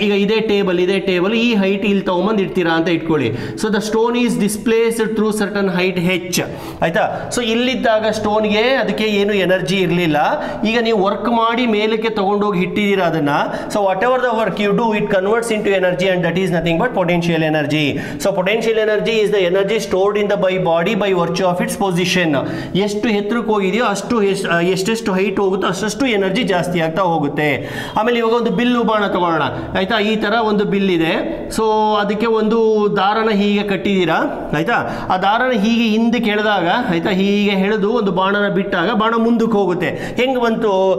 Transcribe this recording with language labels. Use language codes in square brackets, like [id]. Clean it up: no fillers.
[kn] ಈಗ ಇದೇ ಟೇಬಲ್ ಈ ಹೈಟ್ ಇಲ್ಲಿ ತಗೊಂಬಂದು ಇಡ್ತೀರಾ ಅಂತ ಇಟ್ಕೊಳ್ಳಿ. [en] So the stone is displaced through certain height H, ಆಯ್ತಾ. [kn] ಸೊ ಇಲ್ಲಿದ್ದಾಗ ಸ್ಟೋನ್ಗೆ ಅದಕ್ಕೆ ಏನು ಎನರ್ಜಿ ಇರಲಿಲ್ಲ. ಈಗ ನೀವು ವರ್ಕ್ ಮಾಡಿ ಮೇಲಕ್ಕೆ ತಗೊಂಡೋಗಿ ಇಟ್ಟಿದ್ದೀರಾ ಅದನ್ನ. [en] So whatever the work you do, it converts into energy and that is nothing but potential energy. So potential energy is the energy stored in the body by virtue of its position. [kn] ಎಷ್ಟು ಎತ್ತರಕ್ಕೆ ಹೋಗಿದೆಯೋ ಅಷ್ಟು ಎಷ್ಟೆಷ್ಟು height ಹೋಗುತ್ತೋ ಅಷ್ಟು energy ಜಾಸ್ತಿ ಆಗ್ತಾ ಹೋಗುತ್ತೆ. ಆಮೇಲೆ ಇವಾಗ ಒಂದು ಬಿಲ್ಲು ಬಾಣ ತಗೊಳ್ಳೋಣ, ಆಯ್ತಾ. ಈ ತರ ಒಂದು ಬಿಲ್ ಇದೆ. ಸೊ ಅದಕ್ಕೆ ಒಂದು ದಾರನ ಹೀಗೆ ಕಟ್ಟಿದ್ದೀರಾ, ಆಯ್ತಾ. ಆ ದಾರನ ಹೀಗೆ ಹಿಂದಕ್ಕೆ ಎಳೆದಾಗ, ಆಯ್ತಾ, ಹೀಗೆ ಎಳೆದು ಒಂದು ಬಾಣನ ಬಿಟ್ಟಾಗ ಬಾಣ ಮುಂದಕ್ಕೆ ಹೋಗುತ್ತೆ. ಹೆಂಗೆ ಬಂತು?